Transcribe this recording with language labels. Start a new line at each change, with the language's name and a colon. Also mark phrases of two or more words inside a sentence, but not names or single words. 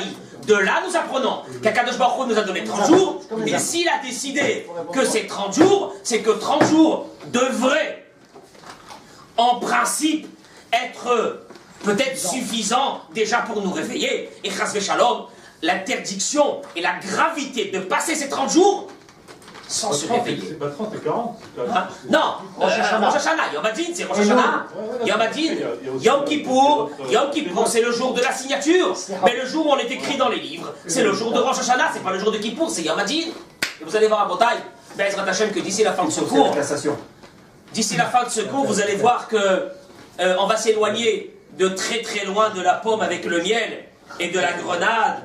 French: De là, nous apprenons qu'
Hebrew: הקדוש ברוך הוא
French: nous a donné 30 jours, et s'il a décidé que c'est 30 jours, c'est que 30 jours devraient, en principe, être peut-être suffisant déjà pour nous réveiller. Et
Hebrew: חס ושלום,
French: l'interdiction et la gravité de passer ces 30 jours sans se réveiller. C'est pas 30, c'est 40. Hein? Non, Rosh Hashanah,
Hebrew: יום הדין,
French: c'est Rosh Hashanah.
Hebrew: יום הדין,
French: Yom Kippour, c'est le jour de la signature. Mais le jour où on est écrit dans les livres, c'est le jour de Rosh Hashanah, c'est pas le jour de Kippour, c'est
Hebrew: יום הדין.
French: Et vous allez voir à Botaï,
Hebrew: בעזרת השם,
French: que d'ici la fin de ce cours, vous allez voir que on va s'éloigner de très très loin de la pomme avec le miel et de la grenade.